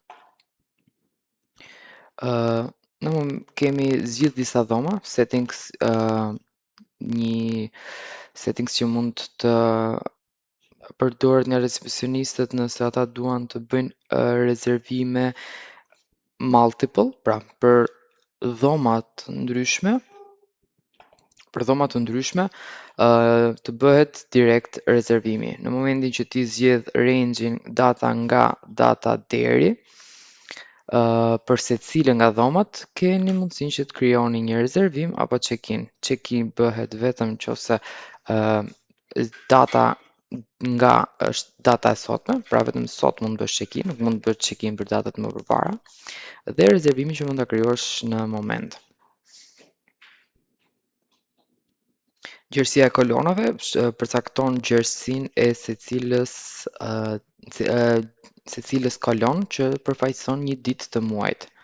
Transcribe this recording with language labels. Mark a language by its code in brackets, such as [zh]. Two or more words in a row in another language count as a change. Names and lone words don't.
[sq] Kemi zgjidh disa dhoma, settings, një settings që mund të përdoret nga recepcionistët nëse ata duan të bëjnë rezervime multiple, pra për dhoma të ndryshme, të bëhet direkt rezervimi. Në momentin që ti zgjedh range-in data nga data deri, për secilën nga dhomat, keni mundësinë që të krijoni një rezervim apo check-in. Check-in bëhet vetëm nëse data nga është data e sotme, pra vetëm sot mund bësh check-in, nuk mund bësh check-in për datat më përpara, dhe rezervimin që mund ta krijosh në moment. Gjerësia e kolonave përcakton gjerësinë e secilës kolon që përfaqëson një ditë të muajit.